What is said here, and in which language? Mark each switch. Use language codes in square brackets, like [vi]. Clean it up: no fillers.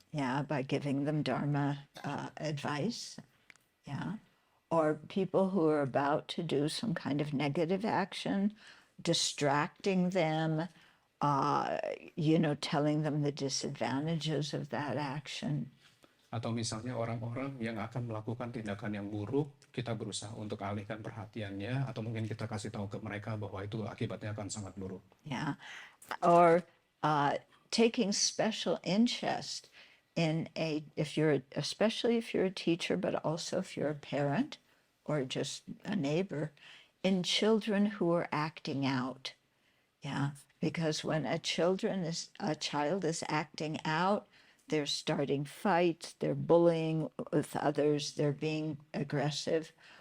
[en] Yeah, by giving them Dharma advice. Yeah. Or people who are about to do some kind of negative action, distracting them, telling them the disadvantages of that action. [id] Atau misalnya orang-orang yang akan melakukan tindakan yang buruk, kita berusaha untuk alihkan perhatiannya, atau mungkin kita kasih tahu ke mereka bahwa itu akibatnya akan sangat buruk. [en] Yeah. Or taking special interest in especially if you're a teacher, but also if you're a parent or just a neighbor, in children who are acting out. Yeah. Because when a child is acting out, they're starting fights, they're bullying with others, they're being aggressive.